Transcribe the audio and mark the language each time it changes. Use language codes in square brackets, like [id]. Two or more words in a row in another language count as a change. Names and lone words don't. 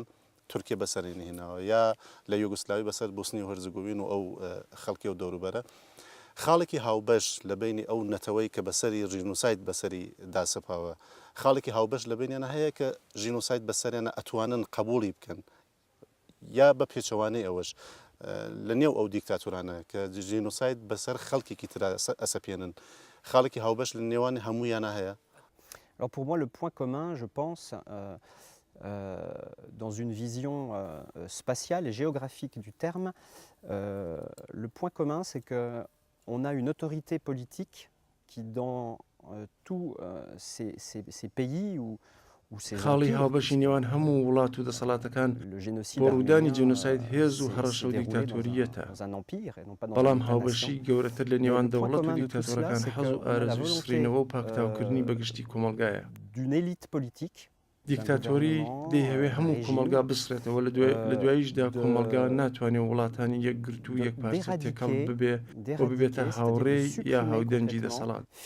[ckb] تورکیا بەسەری هێناوە یا لە یوگۆسلاوی بەسەر بوسنی و هەرزگۆڤین و ئەو خەڵکی و دەوروبەرە خاڵێکی هاوبەش لە بینی ئەو نەتەوەی کە بەسەری ژینۆساید بەسەری داسەپاوە خاڵێکی هاوبەش لە بینیانە هەیە کە ژینۆساید بەسەریانە ئەتوانن قبوڵی بکەن یا بە پێچەوانەی ئەوەش لە نێو ئەو دیکتاتورانە کە ژینۆساید بەسەر خەڵکێکی ترا ئەسەپێنن خاڵێکی هاوبەش لە نێوانی هەموویانە هەیە. [fr] Alors pour moi le point commun je pense dans une vision spatiale et géographique du terme le point commun c'est que on a une autorité politique qui, dans tous ces pays ou ces [ckb] خاڵی هاوبەشی نێوان هەموو وڵات و دەسەڵاتەکان بۆ ڕوودانی جینۆساید هێز و هەڕەشە و دیکتاتۆریەتە. بەڵام هاوبەشی گەورەتر لە نێوان دەوڵەت و دیکتاتۆرەکان حەز و ئارەزوی سڕینەوە و پاکتاوکردنی بەگشتی کۆمەڵگایە. دیکتاتۆری دەیهەوێ هەموو کۆمەڵگا بسرێتەوە لە دواییشدا کۆمەڵگا ناتوانێت وڵاتانی یەکگرت و یەک پارچە تێکەڵ ببێ بۆ ببێتە هاوڕێی یا هاودەنجی دەسەڵات.